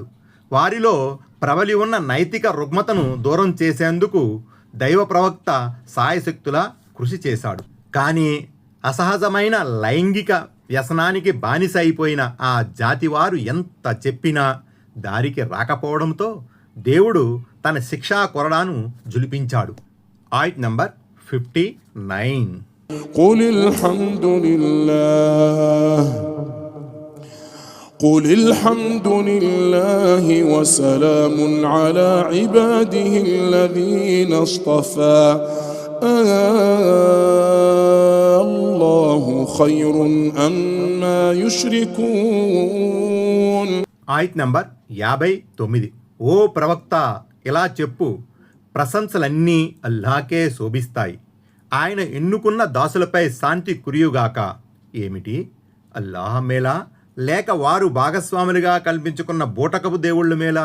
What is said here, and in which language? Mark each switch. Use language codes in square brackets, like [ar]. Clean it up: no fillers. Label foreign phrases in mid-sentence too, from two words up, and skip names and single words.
[te] వారిలో ప్రబలి ఉన్న నైతిక రుగ్మతను దూరం చేసేందుకు దైవ ప్రవక్త సాయశక్తులా కృషి చేశాడు. కానీ అసహజమైన లైంగిక వ్యసనానికి బానిస అయిపోయిన ఆ జాతివారు ఎంత చెప్పినా దారికి రాకపోవడంతో దేవుడు తన శిక్షా కొరడాను జులిపించాడు. ఆయత్ నంబర్ 59. [ar] قل الحمد لله وسلام على عباده الذين اصطفى الله خير أما يشركون. [te] ఆయత్ నంబర్ 59. ఓ ప్రవక్త, ఇలా చెప్పు, ప్రశంసలన్నీ అల్లాహకే శోభిస్తాయి. ఆయన ఎన్నుకున్న దాసులపై శాంతి కురియుగాక. ఏమిటి, అల్లాహ్ మేలా లేక వారు భాగస్వాములుగా కల్పించుకున్న బూటకపు దేవుళ్ళు మేలా?